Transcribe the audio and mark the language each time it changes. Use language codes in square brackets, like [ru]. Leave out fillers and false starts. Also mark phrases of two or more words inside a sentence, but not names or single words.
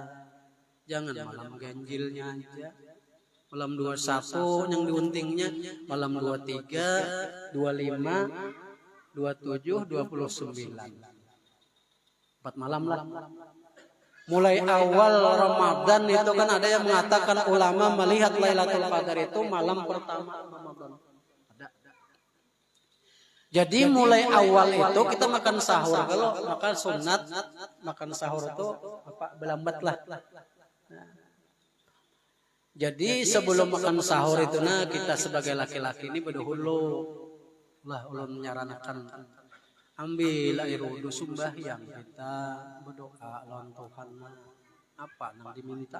[id] Jangan malam ganjilnya aja. Malam 21 yang diuntingnya, malam 23, 25, 27, 29. 4 malam lah. Mulai awal Ramadan itu kan ada yang mengatakan ulama melihat Lailatul Qadar itu malam pertama Ramadan. Jadi mulai awal itu kita makan sahur. Kalau makan sunat makan sahur itu belambat lah. Jadi sebelum makan sahur itu kita sebagai laki-laki ini berdahulu lah ulun menyarankan ambil air wudhu sembahyang kita berdoa lawan Tuhan apa yang diminta.